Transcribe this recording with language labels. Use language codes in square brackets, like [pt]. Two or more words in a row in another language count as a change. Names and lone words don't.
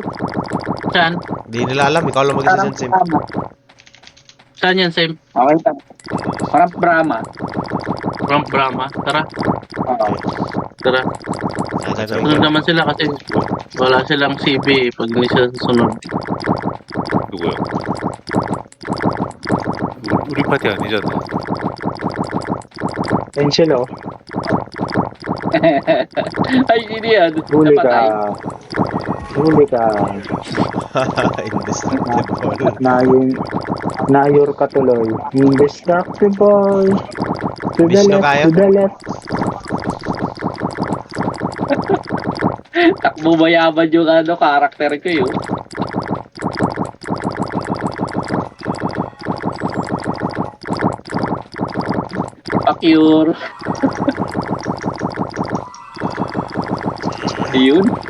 [tl] Saan? Di nila alam. Ikaw lang mag-isa Sim. Brahma. Saan yan, Sim? Okay, Ramp Brahma. Ramp Brahma. Tara, Oo. tara. Tara, Sunod naman sila kasi wala silang CB pag hindi sila susunod. [ko] 누구야? 우리 파티 아니잖아. [tl] Ayun sila oh. Ay, hindi yan. Huli ka. Napatay. Huli ka. Indestructible. Nayor ka tuloy. Indestructible. [en] To the Vishnu left, [tl] kaya? [en] to the left. [tl] Takbo mayaman yung karakter ko yun. Pacure. Yun.